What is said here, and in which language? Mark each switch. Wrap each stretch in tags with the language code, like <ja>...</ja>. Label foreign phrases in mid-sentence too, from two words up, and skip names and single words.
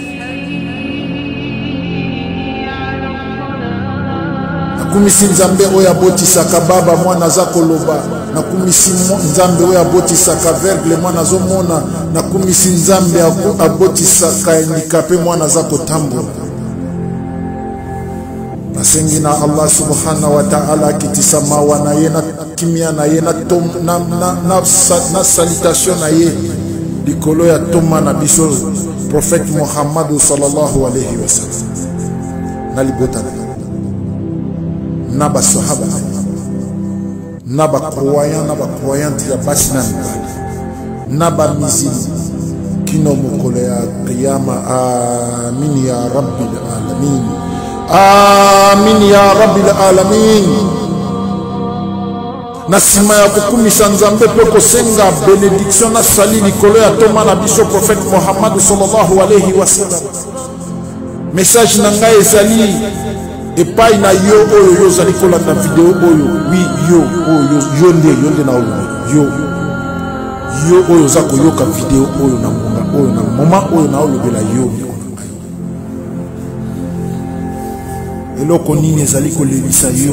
<ln>Nakumisi nzambe oyo abotisaka baba mwana aza koloba. Nakumisi nzambe oyo abotisaka aveugle mwana azomona. Nakumisi nzambe abotisaka handicapé mwana aza kotambola. Nasengi na Allah</ln> <ar>سبحانه وتعالى</ar> <ln>akitisa mawa na ye na kimia na ye na salutation na ye likolo ya toma na biso prophète Muhammad</ln> <ar>صلى الله عليه وسلم</ar> <ln>na libota na ba sahaba na ba croyant ya basi na mibali na ba mizini kino mokolo ya qiyama.</ln> <ar>آمين يا رب العالمين. آمين يا رب العالمين.</ar> <ln>Nasima ya kukumisa nzambe pe kosenga benediction na sali likolo ya toma na biso prophète Muhammad</ln> <ar>صلى الله عليه وسلم.</ar> <ln>Message na ngai ezali epai na yo oyo zali kolanda video oyo. Oui, yo nde na oyo yo oyo za koyoka video oyo na monga oyo na moma oyo na olobela yo. Eloko nini ezali kolebisa yo?</ln>